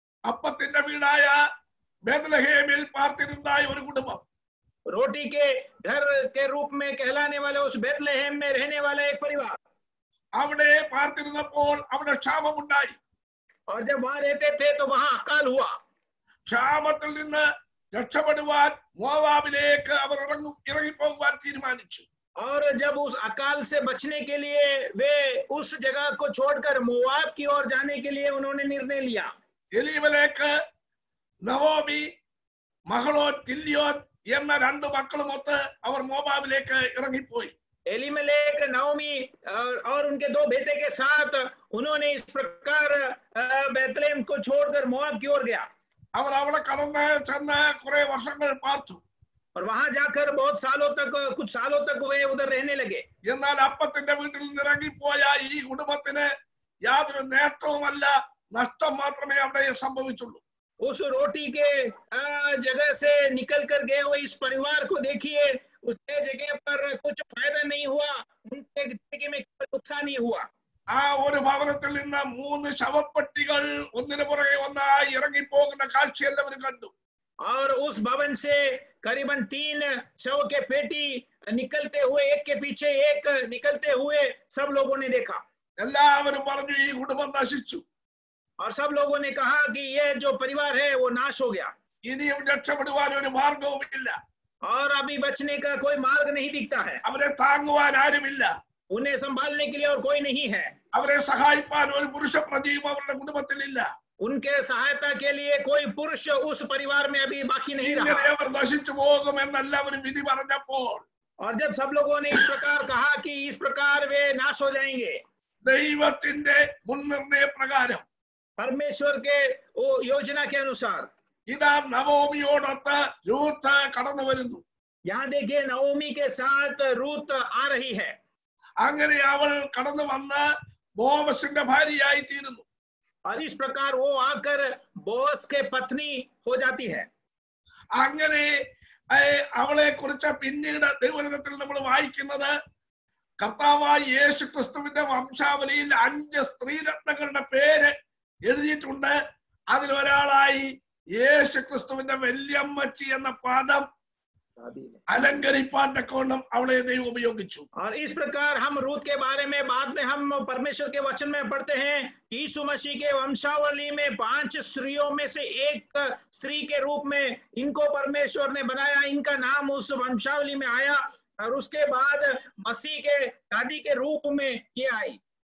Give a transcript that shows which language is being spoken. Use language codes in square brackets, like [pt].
[ml] അപ്പത്തിന്റെ വീടായ ബേത്ലഹേമിൽ പാർത്തിരുന്ന ഒരു കുടുംബം, [hi] रोटी के घर के रूप में कहलाने वाले उस बेथलेहेम में रहने वाला एक परिवार, [ml] അവിടെ പാർത്തിരുന്നപ്പോൾ അവിടെ ക്ഷാമമുണ്ടായി. [hi] और जब वहां रहते थे तो वहां अकाल हुआ। [ml] ക്ഷാമത്തിൽ നിന്ന് രക്ഷപ്പെടുവാൻ മോവാബിലേക്ക് അവർ ഇറങ്ങിപ്പോകുവാൻ തീരുമാനിച്ചു. [hi] और जब उस अकाल से बचने के लिए वे उस जगह को छोड़कर मोआब की ओर जाने के लिए उन्होंने निर्णय लिया। [ml] എലീമേലേക്ക് നവോമി മഹളോൻ കില്യോൻ എന്ന രണ്ട് മക്കളുമൊത്ത് അവർ മോവാബിലേക്ക് ഇറങ്ങിപ്പോയി. [hi] एलीमेलेक, नओमी और उनके दो बेटे के साथ उन्होंने इस प्रकार बेथलेहम को छोड़कर मोआब की ओर गया। [ml] അവർ അവിടെ കടന്ന് ചെന്ന് കുറെ വർഷങ്ങൾ പാർത്തു. [hi] और वहां जाकर बहुत सालों तक, कुछ सालों तक वे उधर रहने लगे। [ml] എന്നാൽ അപ്പത്തിന്റെ വീട്ടിൽ നിന്ന് ഇറങ്ങിപ്പോയ ഈ കുടുംബത്തിന് യാതൊരു നേട്ടവുമല്ല, നഷ്ടം മാത്രമേ അവിടെ സംഭവിച്ചുള്ളൂ. [hi] उस रोटी के जगह से निकल कर गए हुए इस परिवार को देखिए, उसके जगह पर कुछ फायदा नहीं हुआ, उनके जिंदगी में कोई नुकसान नहीं हुआ। [ml] ആ ഒരു ഭവനത്തിൽ നിന്ന് 3 ശവപ്പെട്ടികൾ ഒന്നിനു പുറകെ ഒന്നായി ഇറങ്ങിപ്പോകുന്ന കാഴ്ച എല്ലാവരും കണ്ടു. [hi] और उस भवन से करीबन 3 शव के पेटी निकलते हुए, एक के पीछे एक निकलते हुए सब लोगों ने देखा। [ml] എല്ലാവരും പറഞ്ഞു ഈ കുടുംബം നശിച്ചു. [hi] और सब लोगों ने कहा कि ये जो परिवार है वो नाश हो गया, [ml] ഇനിയും രക്ഷപ്പെടുവാൻ ഒരു മാർഗവുമില്ല. [hi] और अभी बचने का कोई मार्ग नहीं दिखता है। [ml] അവരെ താങ്ങുവാൻ ആരുമില്ല. [hi] उन्हें संभालने के लिए और कोई नहीं है। [ml] അവരെ സഹായിപ്പാൻ ഒരു പുരുഷ പ്രതിയും അവരുടെ കുടുംബത്തിലില്ല. [hi] उनके सहायता के लिए कोई पुरुष उस परिवार में अभी बाकी नहीं रहा। [ml] ഇങ്ങനെ അവർ നശിച്ചു പോകുമെന്ന് എല്ലാവരും വിധി പറഞ്ഞപ്പോൾ [hi] और जब सब लोगों ने इस प्रकार कहा कि इस प्रकार वे नाश हो जाएंगे, [ml] ദൈവത്തിന്റെ മുൻനിർണയ പ്രകാരം [hi] परमेश्वर के वो योजना के अनुसार [ml] ഇതാ നവോമിയോടൊത്ത് രൂത്ത് കടന്നു വരുന്നു. [hi] यहाँ देखिए नओमी के साथ रूत आ रही है। [ml] അങ്ങനെ അവൾ കടന്നു വന്ന് ബോവസിന്റെ ഭാര്യയായി തീരുന്നു. [hi] और इस प्रकार वो आकर बोस के पत्नी हो जाती है। [ml] അങ്ങനെ അവളെ കുറിച്ച് പിന്നീട് ദൈവവചനത്തിൽ നമ്മൾ വായിക്കുന്നത് കർത്താവായ യേശു ക്രിസ്തുവിന്റെ വംശാവലിയിൽ 5 സ്ത്രീരത്നങ്ങളുടെ പേര് എഴുതിയിട്ടുണ്ട്. അതിലൊരാളായി യേശു ക്രിസ്തുവിന്റെ വല്യമ്മച്ചി എന്ന പദം अलंकरिपान तकोणम അവളെ ദൈവം ഉപയോഗിച്ചു. [hi] और इस प्रकार हम रूत के बारे में बाद में हम परमेश्वर के वचन में पढ़ते हैं, यीशु मसीह के वंशावली में 5 स्त्रियों में से एक स्त्री के रूप में इनको परमेश्वर ने बनाया, इनका नाम उस वंशावली में आया और उसके बाद मसीह के दादी के रूप में ये आई।